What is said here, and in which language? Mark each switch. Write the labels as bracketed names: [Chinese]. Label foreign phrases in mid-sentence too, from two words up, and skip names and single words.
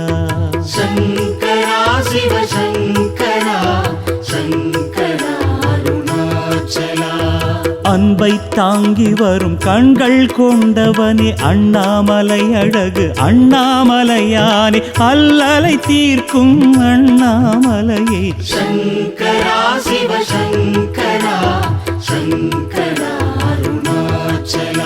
[Sanskrit] शङ्करा शिवशङ्करा शङ्करा अरुणाचला [Tamil] அன்பை தாங்கி வரும் கண்கள் கொண்டவனே அண்ணாமலை அழகு அண்ணாமலையானே அல்லலை தீர்க்கும் அண்ணாமலையே [Sanskrit] शङ्करा शिवशङ्करा शङ्करा अरुणाचला